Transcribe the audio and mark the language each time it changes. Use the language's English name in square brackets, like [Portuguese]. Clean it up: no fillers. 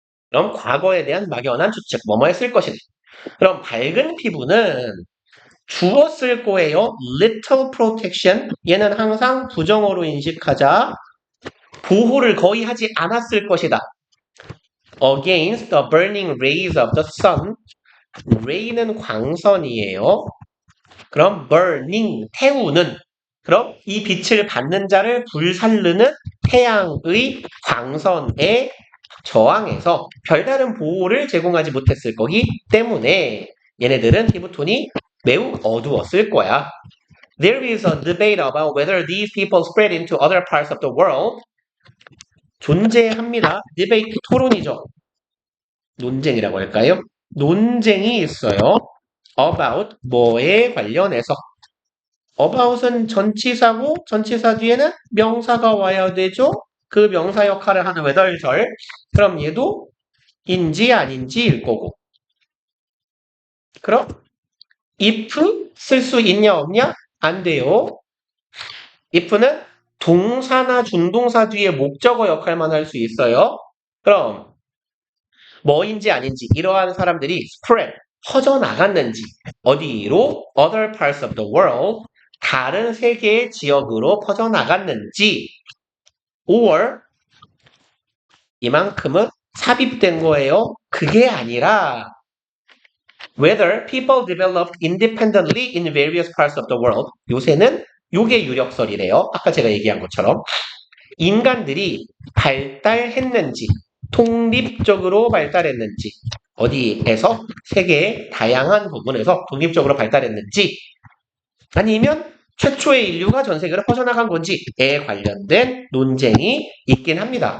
[Korean] 그럼 과거에 대한 막연한 추측 뭐뭐 했을 것이다. 그럼 밝은 피부는 주었을 거예요. [English] little protection [Korean] 얘는 항상 부정어로 인식하자. 보호를 거의 하지 않았을 것이다. [English] against the burning rays of the sun. [Korean] ray는 광선이에요. 그럼 burning, 태우는. 그럼 이 빛을 받는 자를 불살르는 태양의 광선에 저항해서 별다른 보호를 제공하지 못했을 거기 때문에 얘네들은 피부톤이 매우 어두웠을 거야. [English] There is a debate about whether these people spread into other parts of the world. [Korean] 존재합니다. debate, 토론이죠. 논쟁이라고 할까요? 논쟁이 있어요. about, 뭐에 관련해서. about은 전치사고, 전치사 뒤에는 명사가 와야 되죠? 그 명사 역할을 하는 whether절. 그럼 얘도 인지 아닌지일 거고. 그럼 if 쓸 수 있냐 없냐? 안 돼요. if는 동사나 준동사 뒤에 목적어 역할만 할 수 있어요. 그럼 뭐인지 아닌지 이러한 사람들이 spread, 퍼져나갔는지 어디로? [English] other parts of the world, [Korean] 다른 세계의 지역으로 퍼져나갔는지 or 이만큼은 삽입된 거예요. 그게 아니라 [English] whether people developed independently in various parts of the world. [Korean] 요새는 요게 유력설이래요. 아까 제가 얘기한 것처럼 인간들이 발달했는지 독립적으로 발달했는지 어디에서 세계의 다양한 부분에서 독립적으로 발달했는지 아니면 최초의 인류가 전 세계로 퍼져나간 건지에 관련된 논쟁이 있긴 합니다.